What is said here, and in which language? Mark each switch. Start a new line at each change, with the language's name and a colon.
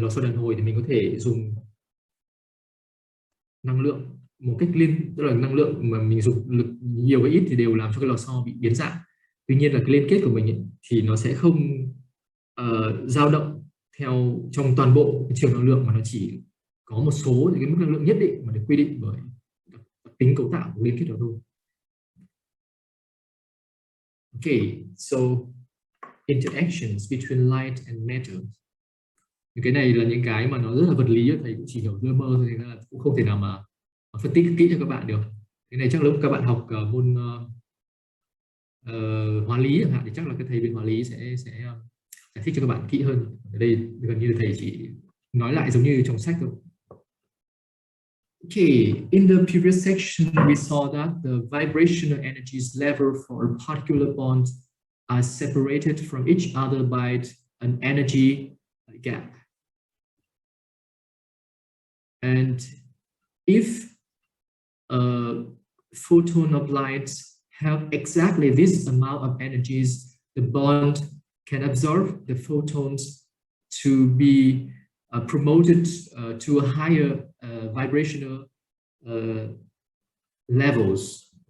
Vietnamese: Lò xo đàn hồi thì mình có thể dùng năng lượng một cách tức là năng lượng mà mình dùng lực nhiều hay ít thì đều làm cho cái lò xo bị biến dạng. Tuy nhiên là cái liên kết của mình ấy, thì nó sẽ không dao động theo trong toàn bộ cái chiều năng lượng, mà nó chỉ có một số những cái mức năng lượng nhất định mà được quy định bởi đặc tính cấu tạo của liên kết đó thôi.
English: Okay, so interactions between light and matter.
Vietnamese: Cái này là những cái mà nó rất là vật lý, thầy cũng chỉ hiểu lơ mơ thôi, nên là cũng không thể nào mà phân tích kỹ cho các bạn được. Cái này chắc lúc các bạn học môn hóa lý chẳng hạn thì chắc là cái thầy bên hóa lý sẽ giải thích cho các bạn kỹ hơn. Ở đây gần như thầy chỉ nói lại giống như trong sách thôi.
English: Okay, in the previous section we saw that the vibrational energies level for a particular bond are separated from each other by an energy gap. And if a photon of light have exactly this amount of energies, the bond can absorb the photons to be promoted to a higher vibrational levels.